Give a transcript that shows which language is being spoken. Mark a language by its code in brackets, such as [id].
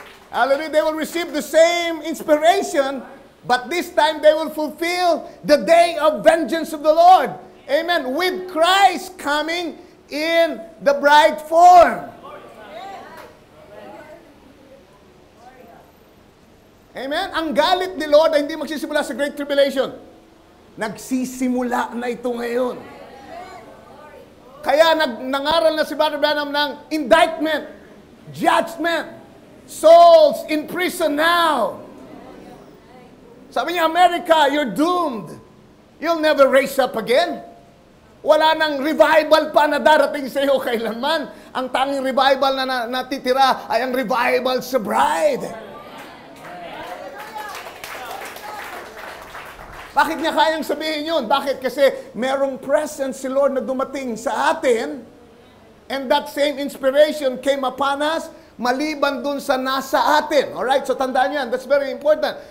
[en] Hallelujah. They will receive the same inspiration, but this time they will fulfill the day of vengeance of the Lord. Amen. With Christ coming in the bride form. Amen. [tl] Ang galit ni Lord ay hindi magsisimula sa Great Tribulation. Nagsisimula na ito ngayon. Kaya nangaral na si [en] Brother Branham ng indictment, judgment, souls in prison now. [tl] Sabi niya, [en] America, you're doomed. You'll never raise up again. [tl] Wala nang revival pa na darating sa iyo kailanman. Ang tanging revival na natitira ay ang revival sa bride. Bakit niya kayang sabihin yun? Bakit? Kasi merong presence si Lord na dumating sa atin, [en] and that same inspiration came upon us [tl] maliban dun sa nasa atin. Alright? So tandaan yan. [en] That's very important.